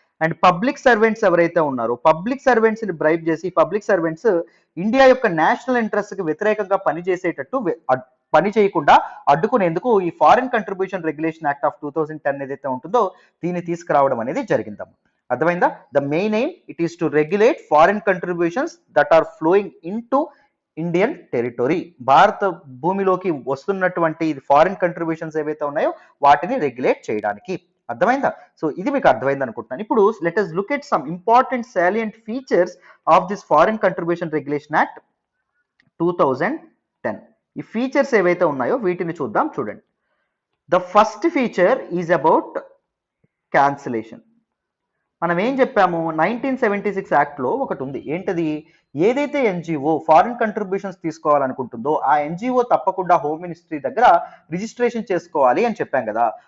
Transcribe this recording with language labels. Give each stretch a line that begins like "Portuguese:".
Telugu: And public servants ఎవరైతే ఉన్నారో public servants ని బ్రైబ్ చేసి పబ్లిక్ సర్వెంట్స్ ఇండియా యొక్క నేషనల్ ఇంట్రెస్ట్ కి వ్యతిరేకంగా పనిచేసేటట్టు పని చేయకుండా అడ్డుకునేందుకు ఈ foreign contribution regulation act of 2010 ఏదైతే ఉంటుందో దీన్ని తీసుకురావడం అనేది జరిగిందమ్మ. అర్థమైందా?
English: The main aim it is to regulate foreign contributions that are flowing in to Indian territory.
Telugu: భారత భూమిలోకి వస్తున్నటువంటి ఫారిన్ కంట్రిబ్యూషన్స్ ఏవైతే ఉన్నాయో వాటిని రెగ్యులేట్ చేయడానికి. అర్థమైందా? సో ఇది మీకు అర్థమైంది అనుకుంటున్నాను.
English: ఇప్పుడు let us look at some important salient features of this foreign contribution regulation act 2010.
Telugu: ఈ ఫీచర్స్ ఏవైతే ఉన్నాయో వీటిని చూద్దాం.
English: చూడండి, the first feature is about cancellation.
Telugu: మనం ఏం చెప్పాము, 1976 యాక్ట్లో ఒకటి ఉంది. ఏంటది? ఏదైతే ఎన్జిఓ ఫారిన్ కంట్రిబ్యూషన్స్ తీసుకోవాలనుకుంటుందో ఆ ఎన్జిఓ తప్పకుండా హోమ్ మినిస్ట్రీ దగ్గర రిజిస్ట్రేషన్ చేసుకోవాలి అని చెప్పాం కదా.